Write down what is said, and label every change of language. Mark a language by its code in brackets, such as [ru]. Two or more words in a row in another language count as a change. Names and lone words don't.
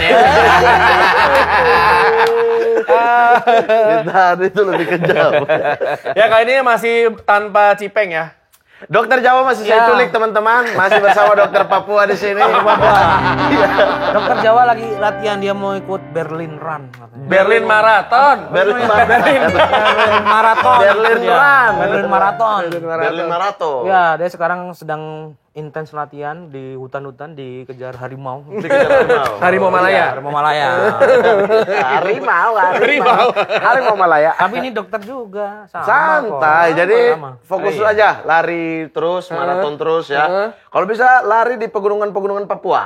[id] Fitnahan itu lebih kejam. Ya kali ini masih tanpa Cipeng ya. Dokter Jawa masih saya culik teman-teman, masih bersama Dokter Papua di sini. Dokter Jawa lagi latihan, dia mau ikut Berlin Run katanya. Berlin Marathon. Berlin Marathon. Berlin Run. Berlin Marathon. Berlin Marathon. Ya, dia sekarang sedang intens latihan di hutan-hutan dikejar harimau. Harimau Malaya. Harimau Malaya. Harimau Malaya. Tapi ini dokter juga. Santai, jadi fokus Iya. aja lari terus, maraton terus ya. Kalau bisa lari di pegunungan-pegunungan Papua.